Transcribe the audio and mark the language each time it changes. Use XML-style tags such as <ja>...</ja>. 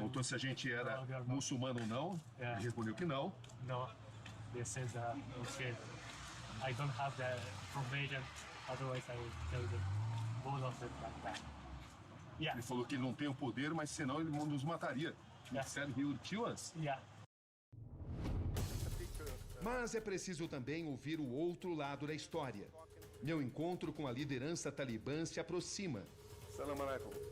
<pt>Perguntou se a gente era muçulmano ou não.</pt> <en>Yeah.</en> <pt>Ele respondeu que não.</pt> <en>no. They said okay, I don't have the information, otherwise I will tell them both of them like that. Yeah.</en> <pt>Ele falou que ele não tem o poder, mas senão ele nos mataria.</pt> <en>He said he would kill us. Yeah.</en> <pt>Mas é preciso também ouvir o outro lado da história. Meu encontro com a liderança talibã se aproxima.</pt> <ar>Salam alaikum.</ar>